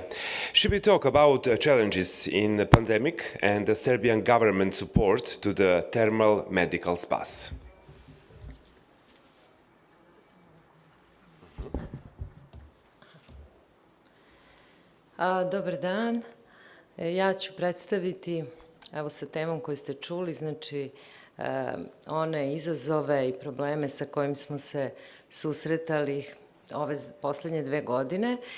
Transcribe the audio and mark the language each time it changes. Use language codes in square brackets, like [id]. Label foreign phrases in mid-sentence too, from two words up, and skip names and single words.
[en] She will talk about challenges in the pandemic and the Serbian government support to the thermal medical spas. [sr] Dobar dan. Ja ću predstaviti, evo, sa temom koju ste čuli, znači one izazove i probleme sa kojim smo se susretali ove poslednje 2 godine.